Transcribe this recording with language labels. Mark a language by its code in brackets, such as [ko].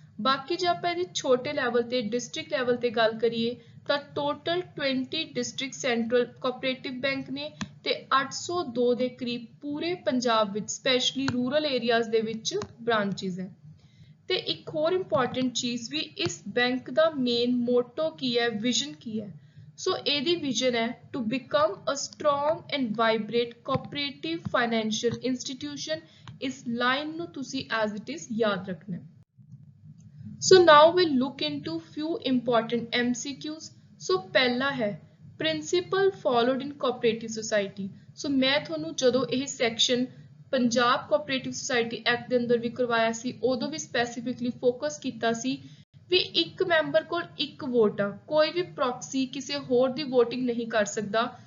[pa] ਬਾਕੀ ਜੇ ਆਪਾਂ ਇਹਦੀ ਛੋਟੇ ਲੈਵਲ ਤੇ ਡਿਸਟ੍ਰਿਕਟ ਲੈਵਲ ਤੇ ਗੱਲ ਕਰੀਏ ਤਾਂ total 20 district central cooperative bank ਨੇ ਤੇ 802 ਦੇ ਕਰੀਬ ਪੂਰੇ ਪੰਜਾਬ ਵਿੱਚ ਸਪੈਸ਼ਲੀ ਰੂਰਲ ਏਰੀਆਜ਼ ਦੇ ਵਿੱਚ ਬ੍ਰਾਂਚਿਸ ਹੈ। ਤੇ ਇੱਕ ਹੋਰ ਇੰਪੋਰਟੈਂਟ ਚੀਜ਼ ਵੀ ਇਸ ਬੈਂਕ ਦਾ ਮੇਨ ਮੋਟੋ ਕੀ ਹੈ, ਵਿਜ਼ਨ ਕੀ ਹੈ। ਸੋ ਇਹਦੀ ਵਿਜ਼ਨ ਹੈ [en] To become a strong and vibrant cooperative financial institution. [pa] ਇਸ ਲਾਈਨ ਨੂੰ ਤੁਸੀਂ [en] as it is [pa] ਯਾਦ ਰੱਖਣਾ। [en] So now we'll look into few important MCQs। [pa] ਸੋ ਪਹਿਲਾ ਹੈ [en] Principle followed in cooperative society. [pa] ਸੋ ਮੈਂ ਤੁਹਾਨੂੰ ਜਦੋਂ ਇਹ section Punjab cooperative society act ਦੇ ਅੰਦਰ ਵੀ ਕਰਵਾਇਆ ਸੀ ਉਦੋਂ ਵੀ ਸਪੈਸੀਫਿਕਲੀ ਫੋਕਸ ਕੀਤਾ ਸੀ ਵੀ ਇੱਕ ਮੈਂਬਰ ਕੋਲ ਇੱਕ ਵੋਟ ਆ, ਕੋਈ ਵੀ ਪ੍ਰੋਕਸੀ ਕਿਸੇ ਹੋਰ ਦੀ ਵੋਟਿੰਗ ਨਹੀਂ ਕਰ ਸਕਦਾ।